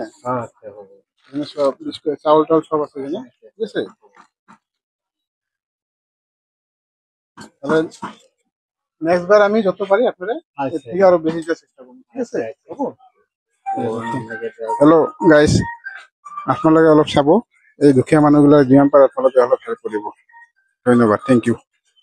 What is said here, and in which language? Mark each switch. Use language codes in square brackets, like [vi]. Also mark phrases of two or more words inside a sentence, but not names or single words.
[bn] এখানে সব চাউল টাউল সব আছে এখানে, ঠিক আছে? তাহলে নেক্সট বার আমি যত পারি আপনারা এর থেকে আরো বেশি দেওয়ার চেষ্টা করবো, ঠিক আছে? [en] hello guys, [as] আপোনালোকে অলপ চাব, এই দুখীয়া মানুহগুলা যিমান পাৰে আপোনালোকে অলপ হেল্প কৰিব। [en] ধন্যবাদ, thank you.